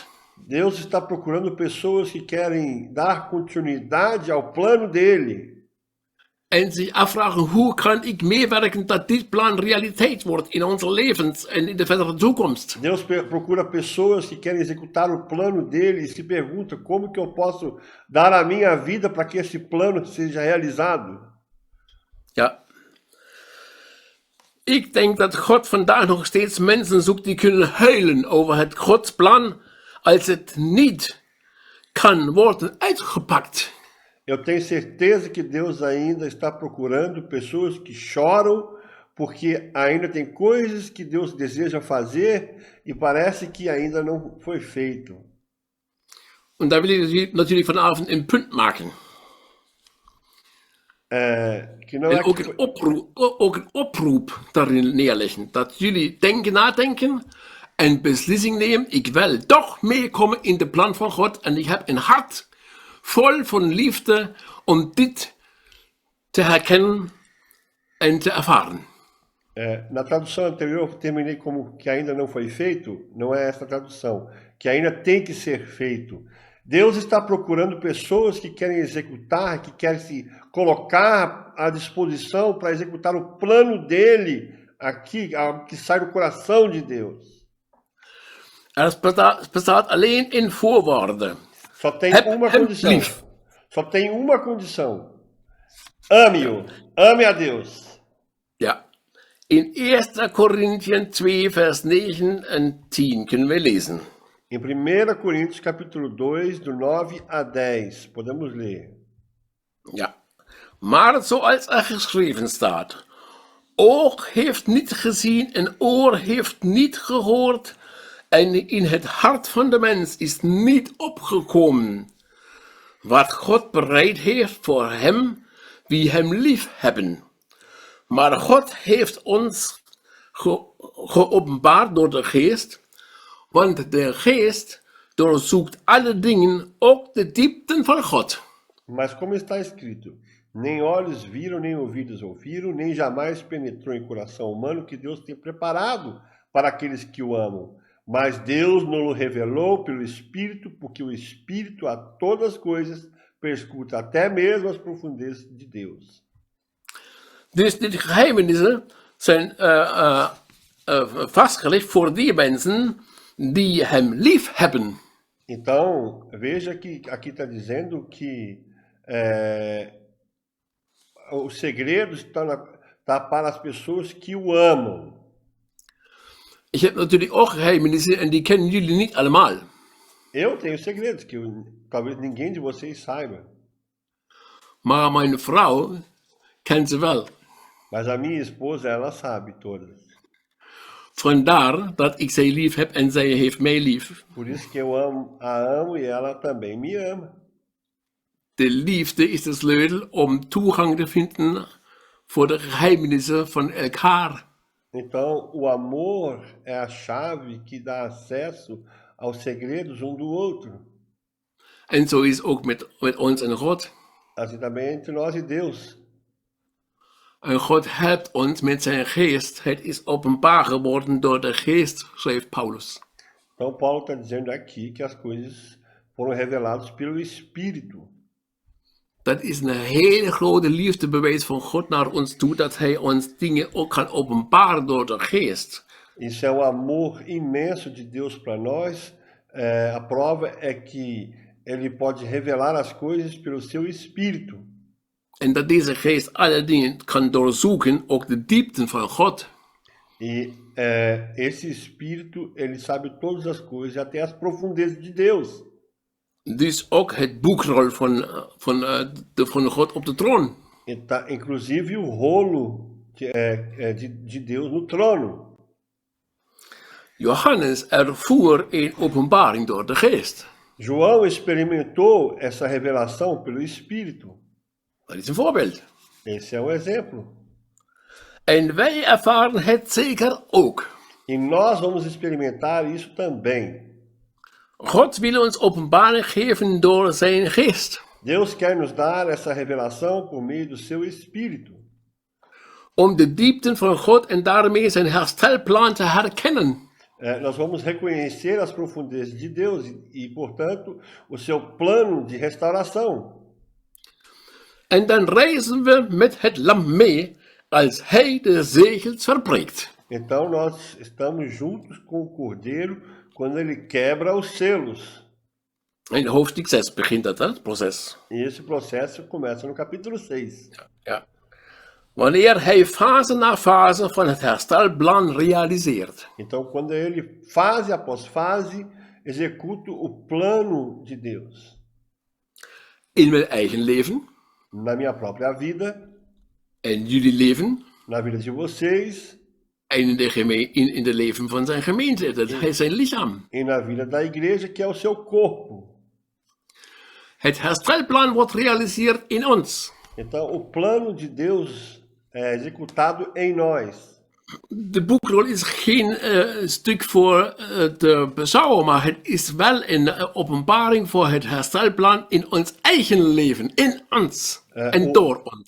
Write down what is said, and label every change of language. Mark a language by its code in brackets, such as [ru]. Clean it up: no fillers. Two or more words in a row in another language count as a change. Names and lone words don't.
[pt] Deus está procurando pessoas que querem dar continuidade ao plano dele. [nl] En zich afvragen, hoe kan ik meewerken dat dit plan realiteit wordt in onze levens en in de verdere toekomst. [pt] Deus procura pessoas que querem executar o plano dele e se pergunta como que eu posso dar a minha vida para que esse plano seja realizado. [nl] Ja. Ik denk dat God vandaag nog steeds mensen zoekt die kunnen huilen over het Gods plan als het niet kan worden uitgepakt. [pt] Eu tenho certeza que Deus ainda está procurando pessoas que choram porque ainda tem coisas que Deus deseja fazer e parece que ainda não foi feito. [nl] En daar wil ik natuurlijk vanavond een punt maken. [pt] Que não [nl] En [pt] é [nl] ook een oproep daarin neerleggen. Dat jullie nadenken en beslissing nemen. Ik wil toch meekomen in de plan van God. En ik heb een hart vol van liefde om dit te herkennen en te ervaren. [pt] Na tradução anterior eu terminei como que ainda não foi feito, não é essa tradução, que ainda tem que ser feito. Deus está procurando pessoas que querem executar, que querem se colocar à disposição para executar o plano dele aqui, algo que sai do coração de Deus. [nl] Bestaat alleen in voorwaarden. [pt] Só tem uma condição. [nl] Lief. [pt] Só tem uma condição. Ame-o. Ame a Deus. [nl] Ja. In 1 Corinthians 2, vers 9 en 10 kunnen we lezen. [pt] Em 1 Coríntios capítulo 2, do 9 a 10, podemos ler. [nl] Ja. Maar zoals geschreven staat, oog heeft niet gezien en oor heeft niet gehoord en in het hart van de mens is niet opgekomen wat God bereid heeft voor hem wie hem lief hebben. Maar God heeft ons geopenbaard door de Geest, want de Geest doorzoekt alle dingen, ook de diepten van God. [pt] Mas como está escrito, nem olhos viram, nem ouvidos ouviram, nem jamais penetrou em coração humano que Deus tem preparado para aqueles que o amam. Mas Deus nos revelou pelo Espírito, porque o Espírito a todas as coisas perscruta até mesmo as profundezas de Deus. [nl] Dus die geheimenissen zijn vastgelegd voor die mensen die hem lief hebben. [pt] Então, veja que aqui está dizendo que os segredos estão para as pessoas que o amam. [nl] Ik heb natuurlijk ook geheimenissen en die kennen jullie niet allemaal. [pt] Eu tenho segredos que talvez ninguém de vocês saiba. [nl] Maar mijn vrouw kent ze wel. [pt] Mas a minha esposa, ela sabe todas. [nl] Vandaar dat ik zij lief heb en zij heeft mij lief. [pt] Por isso que eu a amo e ela também me ama. [nl] De liefde is de sleutel om toegang te vinden voor de geheimenissen van elkaar. [pt] Então, o amor é a chave que dá acesso aos segredos um do outro. [nl] En zo is ook met ons en God. [pt] Assim também entre nós e Deus. [nl] En God helpt ons met zijn geest. Het is openbaar geworden door de geest, schrijft Paulus. [pt] Então Paulo está dizendo aqui que as coisas foram reveladas pelo Espírito. [nl] Dat is een hele grote liefdebewijs van God naar ons toe, dat hij ons dingen ook kan openbaren door de geest. [pt] Isso é um amor imenso de Deus para nós. A prova é que ele pode revelar as coisas pelo seu Espírito. [nl] En dat deze geest alle dingen kan doorzoeken, ook de diepten van God. [pt] E esse Espírito, ele sabe todas as coisas, até as profundezas de Deus. [nl] Dus ook het boekrol van God op de troon. [pt] Inclusive o rolo de Deus no trono. [nl] Johannes ervoer een openbaring door de geest. [pt] João experimentou essa revelação pelo Espírito. [nl] Dat is een voorbeeld. [pt] Esse é um exemplo. [nl] En wij ervaren het zeker ook. [pt] E nós vamos experimentar isso também. [nl] God wil ons openbaring geven door zijn geest. [pt] Deus quer nos dar essa revelação por meio do seu Espírito. [nl] Om de diepten van God en daarmee zijn herstelplan te herkennen. [pt] Nós vamos reconhecer as profundezas de Deus e, portanto, o seu plano de restauração. [nl] En dan reizen we met het lam mee als hij de zegels verbreekt. [pt] Então nós estamos juntos com o Cordeiro quando ele quebra os selos. [nl] In hoofdstuk 6 begint dat, het proces. [pt] E esse processo começa no capítulo 6. [nl] Ja. Wanneer hij fase na fase van het herstelplan realiseert. [pt] Então, quando ele, fase após fase, executa o plano de Deus. [nl] In mijn eigen leven. [pt] Na minha própria vida. [nl] In jullie leven. [pt] Na vida de vocês. [nl] En in de leven van zijn gemeente, dat is zijn lichaam. [pt] E na vida da igreja, que é o seu corpo. [nl] Het herstelplan wordt gerealiseerd in ons. [pt] Então, o plano de Deus é executado em nós. [nl] De boekrol is geen stuk voor te beschouwen, maar het is wel een openbaring voor het herstelplan in ons eigen leven, in ons en door ons.